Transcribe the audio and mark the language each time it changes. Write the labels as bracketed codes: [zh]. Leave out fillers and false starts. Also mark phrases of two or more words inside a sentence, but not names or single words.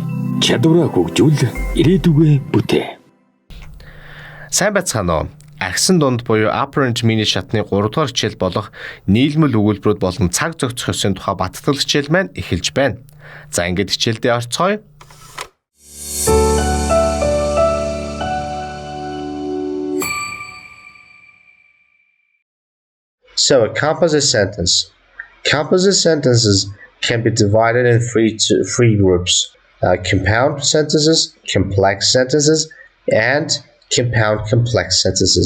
[mn] Чадвараа хөгжүүл ирээдүгөө бүтээ. Сайн байцгаана уу? Ахисан дунд буюу [en] Apparent Mini [mn] шатны 3 дугаар хичээл болох нийлмэл өгүүлбэрүүд болон цаг зохицох ёсны тухай баттгал хичээл маань эхэлж байна. За ингээд хичээлдээ орцгоё. [en] So a composite sentence. Composite sentences can be divided in three groups. Compound sentences, complex sentences, and compound complex sentences.